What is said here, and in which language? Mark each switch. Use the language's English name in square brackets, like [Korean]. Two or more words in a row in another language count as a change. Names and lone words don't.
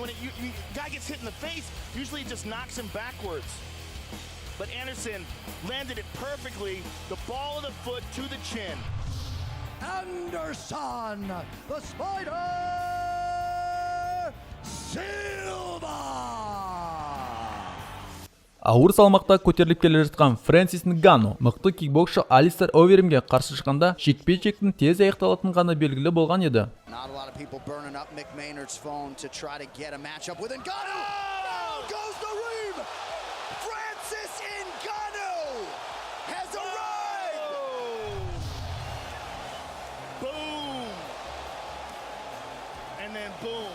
[English] When a guy gets hit in the face, usually it just knocks him backwards. But Anderson landed it perfectly. The ball of the foot to the chin. Anderson, the Spider Silva. [Kazakh] Ауыр салмақта көтеріліп келе жатқан Фрэнсис Нгану мықты кикбоксшы Алистер Оверимге қарсы шыққанда жекпе-жектің тез аяқталатыны ғана белгілі болған еді. [English] Not a lot of people burning up Mick Maynard's phone to try to get a matchup with Ngannou. Down goes the Reem. Francis Ngannou has arrived. Boom. And then boom.